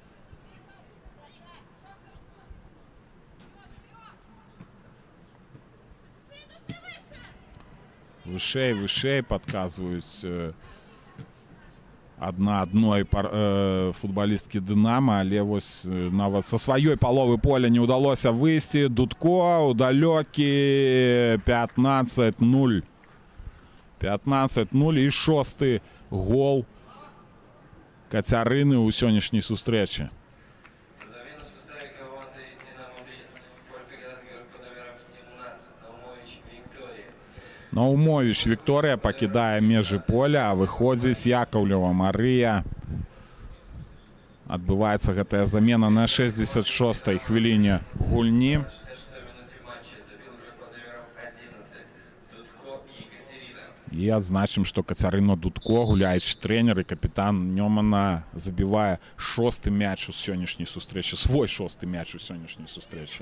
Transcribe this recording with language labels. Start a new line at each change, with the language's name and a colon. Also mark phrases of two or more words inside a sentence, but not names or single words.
Belarusian: Вышэй падказваюць адна адной футбалісткі Дынамо, але вось нават са сваёй паловы поля не ўдалося выйсці. Дудко ў далёкі 15-0. 15-0 і 6-й гол Кацярыны ў сённяшняй сустрэчы.
Russian: Замена в составе команды «Динамо Брест». В поле приготовит игрок под номером 17 Наумович Виктория.
Belarusian: Наумович Виктория пакідае межы поля, а выходзіць Яковлева Марыя. Адбываецца гэтая замена на 66-й хвіліне гульні. І адзначым, што Кацярына Дудко, гуляючы трэнер і капітан Нёмана, забівае 6-й мяч у сённяшняй сустрэчы, свой 6-й мяч у сённяшняй сустрэчы.